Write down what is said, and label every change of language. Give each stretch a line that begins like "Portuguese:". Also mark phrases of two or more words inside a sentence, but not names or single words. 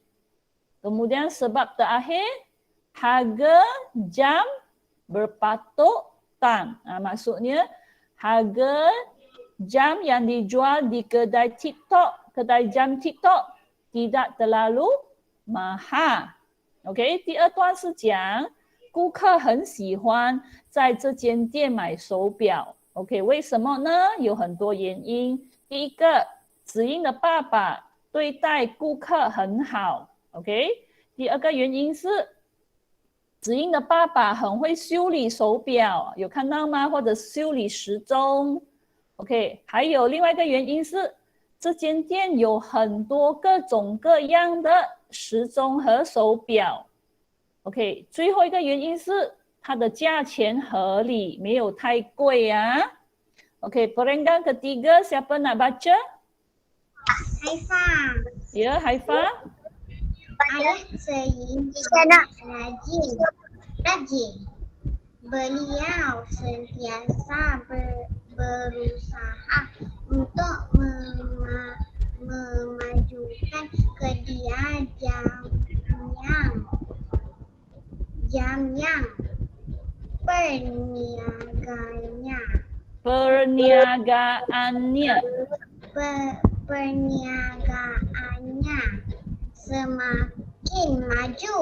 Malay: Kemudian sebab terakhir, harga jam berpatutan. Maksudnya harga jam yang dijual di kedai TikTok, kedai jam TikTok tidak terlalu mahal。OK，
Chinese: 第二段是讲顾客很喜欢在这间店买手表。OK， 为什么呢？有很多原因。第一个，子英的爸爸对待顾客很好。OK， 第二个原因是子英的爸爸很会修理手表，有看到吗？或者修理时钟。OK， 还有另外一个原因是这间店有很多各种各样的时钟和手表。OK， 最后一个原因是它的价钱合理，没有太贵啊。OK，
Malay: perenggan ketiga siapa nak baca? Haifa. Ya, Haifa. Ayah Ziying rajin. Beliau sentiasa berusaha untuk memajukan kedai jam yang perniagaannya semakin maju.